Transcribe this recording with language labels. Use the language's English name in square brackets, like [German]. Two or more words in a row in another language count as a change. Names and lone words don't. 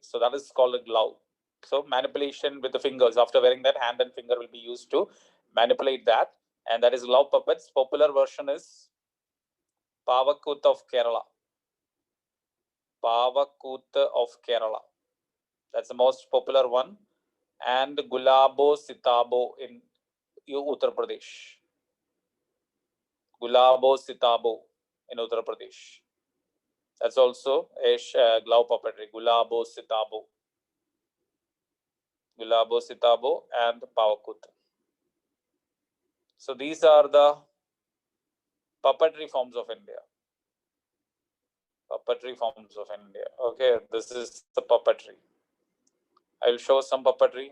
[English] So that is called a glove. So manipulation with the fingers, after wearing that, hand and finger will be used to manipulate that, and that is glove puppets. Popular version is Pavakut of Kerala. Pavakut of Kerala. That's the most popular one. And Gulabo Sitabo in Uttar Pradesh. Gulabo Sitabo in Uttar Pradesh. That's also a glove puppetry. Gulabo Sitabo. Gulabo Sitabo and Pavakut. So these are the puppetry forms of India. Puppetry forms of India. Okay, this is the puppetry. I will show some puppetry.